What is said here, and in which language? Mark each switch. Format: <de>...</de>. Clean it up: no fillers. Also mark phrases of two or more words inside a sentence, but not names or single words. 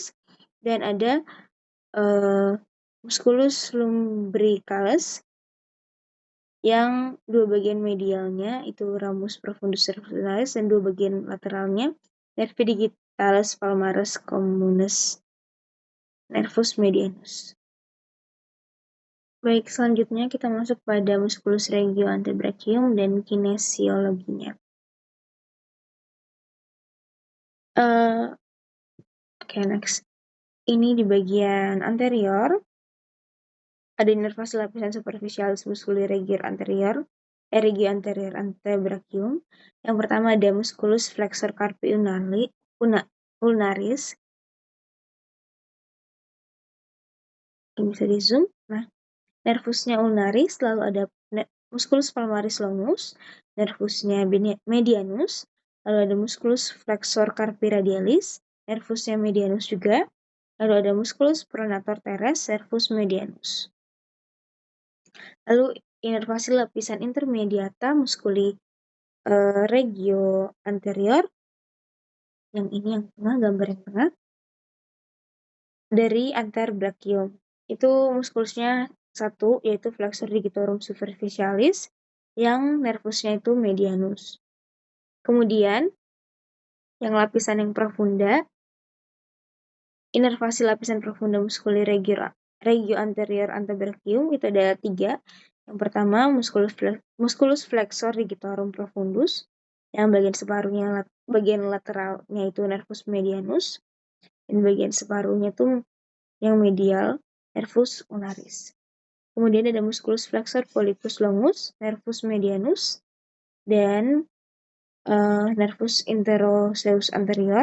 <id>Dan ada</id> <la>musculus lumbricalis</la> <id>yang dua bagian medialnya itu</id> <la>ramus profundus nervus ulnaris</la> <id>dan dua bagian lateralnya</id> <la>nervi digitalis palmaris communis nervus medianus.</la> <id>Baik, selanjutnya kita masuk pada</id> <la>musculus regio antebrachium</la> <id>dan kinesiologinya. Next. Ini di bagian anterior ada inervasi lapisan</id> <la>superficialis musculi regio anterior antebrachium.</la> <id>Yang pertama ada</id> <la>musculus flexor carpi ulnaris.</la> <id>Ini bisa di zoom. Nah, nervusnya ulnaris, lalu ada</id> <la>musculus palmaris longus,</la> <id>nervusnya medianus, lalu ada</id> <la>musculus flexor carpi radialis,</la> <id>nervusnya medianus juga, lalu ada</id> <la>musculus pronator teres, nervus medianus.</la> <id>Lalu inervasi lapisan</id> <la>intermediata musculi regio anterior,</la> <id>yang ini yang tengah, gambar yang tengah, dari antebrachium. Itu muskulusnya satu, yaitu</id> <la>flexor digitorum superficialis,</la> <id>yang nervusnya itu medianus. Kemudian, yang lapisan yang profunda, inervasi lapisan</id> <la>profunda musculi regio anterior antebrachium</la> <id>itu ada 3. Yang pertama,</id> <la>musculus flexor digitorum profundus,</la> <id>yang bagian lateralnya itu</id> <la>nervus medianus,</la> <id>dan bagian separuhnya itu yang medial,</id> <la>nervus ulnaris.</la> <id>Kemudian ada</id> <la>musculus flexor pollicus longus, nervus medianus,</la> <id>dan</id> <la>nervus interoseus anterior.</la>